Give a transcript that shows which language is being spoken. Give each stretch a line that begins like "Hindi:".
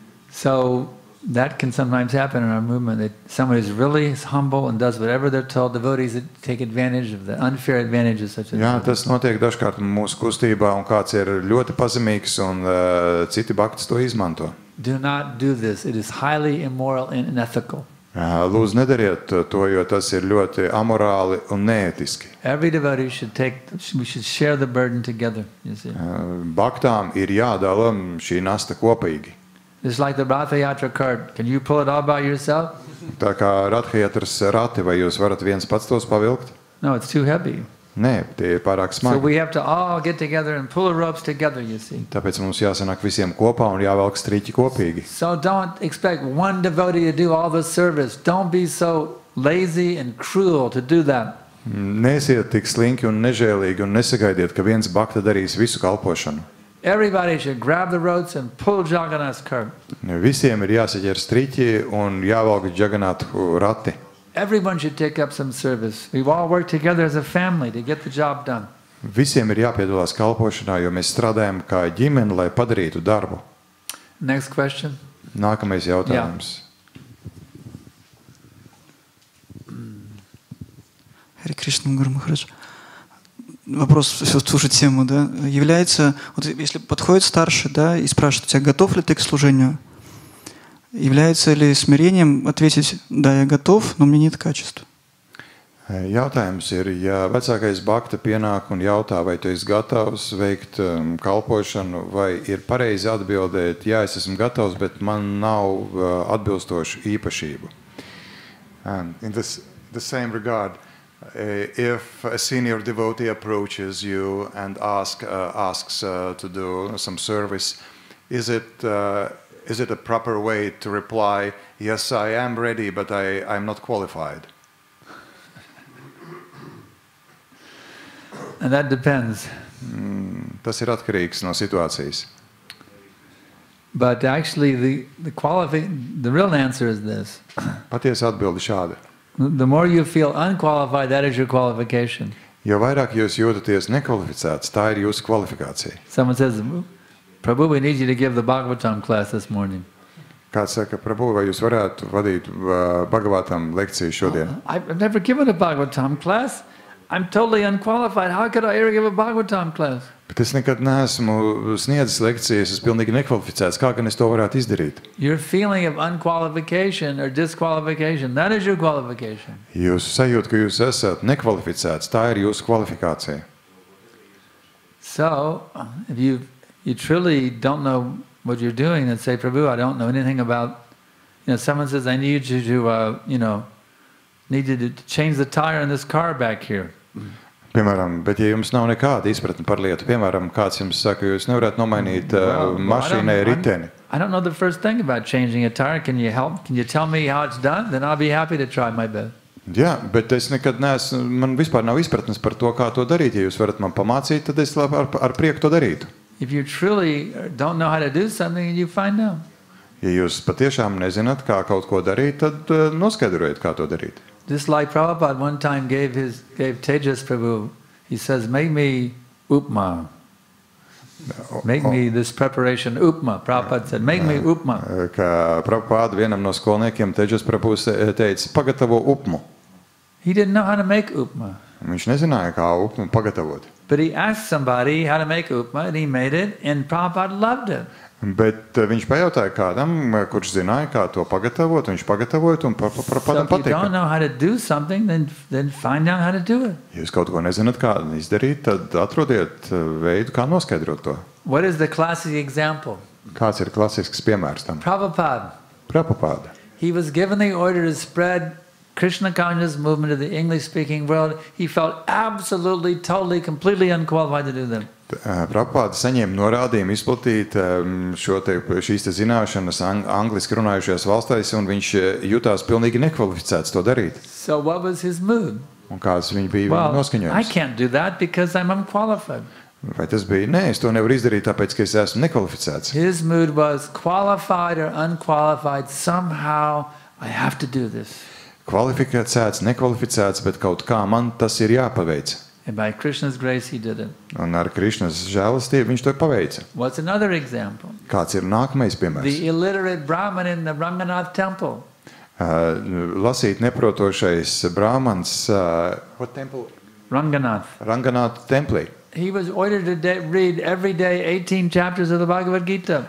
English: So that can sometimes happen in our movement, that someone is really humble and does whatever they're told. Devotees that take advantage of the unfair advantages such as
Latvian: Jā,
English: that.
Latvian: tas notiek dažkārt mūsu kustībā, un kāds ir ļoti pazemīgs, un citi bhaktis to izmanto.
English: Do not do this. It is highly immoral and unethical.
Latvian: Lūdzu, nedariet to, jo tas ir ļoti amorāli un neētiski.
English: Every devotee we should share the burden together, you see.
Latvian: Bhaktām ir jādala šī nasta kopīgi.
English: It's like the Ratha Yatra cart. Can you pull it all by yourself?
Latvian: Tā kā Radhajatras rati, vai jūs varat viens pats tos pavilkt?
English: No, it's too heavy.
Latvian: Nē, tie ir pārāk
English: So
Latvian: smagi.
English: we have to all get together and pull the ropes together, you see.
Latvian: Tāpēc mums jāsanāk visiem kopā un jāvelk striķi kopīgi.
English: So don't expect one devotee to do all the service. Don't be so lazy and cruel to do that.
Latvian: Nesiet tik slinki un nežēlīgi un nesagaidiet, ka viens bhakta darīs visu kalpošanu.
English: Everybody should grab the ropes and pull Jagannath's cart.
Latvian: Visiem ir jāsaķer striķi un jāvelk Jaganathu rati.
English: Everyone should take up some service. We all work together as a family to get the job done.
Latvian: Visiem ir jāpiedalās kalpošanā, jo mēs strādājam kā ģimene, lai padarītu darbu.
English: Next question.
Latvian: Nākamais jautājums.
Russian: Харе Кришна, Гуру Махарадж. вопрос слушать тему, да, является, вот если подходит старший, да, и спрашивает тебя, готов ли ты к служению, является ли смирением ответить, да, я готов, но у меня нет качеств?
Latvian: Jautājums ir, ja vecākais bakta pienāk un jautā, vai tu esi gatavs veikt kalpošanu, vai ir pareizi atbildēt, jā, es esmu gatavs, bet man nav atbilstošu īpašību.
English: And in the same regard, if a senior devotee approaches you and asks to do some service, is it a proper way to reply, yes, I am ready, but I'm not qualified? And that depends.
Latvian: Tas ir atkarīgs no situācijas.
English: But actually, the real answer is this.
Latvian: Patiesa atbilde šāda.
English: The more you feel unqualified, that is your qualification.
Latvian: Jo vairāk jūs jūtaties nekvalificēts, tā ir jūsu kvalifikācija.
English: Someone says, Prabhu, we need you to give the Bhagavatam class this morning.
Latvian: Kāds saka, Prabhu, vai jūs varētu vadīt Bhagavatam lekciju šodien?
English: I've never given a Bhagavatam class. I'm totally unqualified. How could I ever give a Bhagavatam class?
Latvian: Bet es nekad neesmu sniedzis lekcijas, es pilnīgi nekvalificēts. Kā gan es to varētu izdarīt?
English: Your feeling of unqualification or disqualification, that is your qualification.
Latvian: Jūs sajūt, ka jūs esat nekvalificēts, tā ir jūsu kvalifikācija.
English: So, if you truly don't know what you're doing, then say, Prabhu, I don't know anything about, someone says, I need you to, need you to change the tire in this car back here.
Latvian: Piemēram, bet ja jums nav nekāda izpratne par lietu, piemēram, kāds jums saka, jūs nevarētu nomainīt mašīnai riteni.
English: I don't know the first thing about changing a tire. Can you help? Can you tell me how it's done? Then I'll be happy to try my best.
Latvian: Jā, bet es nekad neesmu, man vispār nav izpratnes par to, kā to darīt. Ja jūs varat man pamācīt, tad es ar prieku to darītu.
English: If you truly don't know how to do something, you find out.
Latvian: Ja jūs patiešām nezināt, kā kaut ko darīt, tad noskaidrojiet, kā to darīt.
English: Just like Prabhupada one time gave Tejas Prabhu, he says, make me upma. Make me this preparation upma. Prabhupada said, make me upma.
Latvian: Kā Prabhupada vienam no skolniekiem Tejas Prabhu teica, pagatavo upmu.
English: He didn't know how to make upma.
Latvian: Viņš nezināja, kā upmu pagatavot.
English: But he asked somebody how to make upma, and he made it, and Prabhupada loved it.
Latvian: Bet viņš pajautāja kādam, kurš zināja, kā to pagatavot, viņš pagatavoja un Prabhupādam patika.
English: So if you don't know how to do something, then find out how to do it.
Latvian: Ja jūs kaut ko nezināt, kā izdarīt, tad atrodiet veidu, kā noskaidrot to.
English: What is the classic example?
Latvian: Kāds ir klasisks piemērs tam?
English: Prabhupada. He was given the order to spread Krishna consciousness movement to the English-speaking world. He felt absolutely, totally, completely unqualified to do that.
Latvian: Prabhupada saņēma norādījumu izplatīt šīs zināšanas angliski runājušajās valstīs, un viņš jutās pilnīgi nekvalificēts to darīt.
English: So what was his mood?
Latvian: Un kāds viņa bija noskaņojums?
English: I can't do that because I'm unqualified.
Latvian: Vai tas bija? Nē, es to nevaru izdarīt, tāpēc, ka es esmu nekvalificēts.
English: His mood was qualified or unqualified. Somehow I have to do this.
Latvian: Kvalificēts, nekvalificēts, bet kaut kā man tas ir jāpaveic.
English: And by Krishna's grace, he did it.
Latvian: Un ar Krishnas žēlastību viņš to paveica.
English: What's another example?
Latvian: Kāds ir nākamais piemērs?
English: The illiterate Brahman in the Ranganath temple.
Latvian: Lasīt neprotošais brāmans.
English: What temple? Ranganath
Latvian: templī.
English: He was ordered to read every day 18 chapters of the Bhagavad Gita.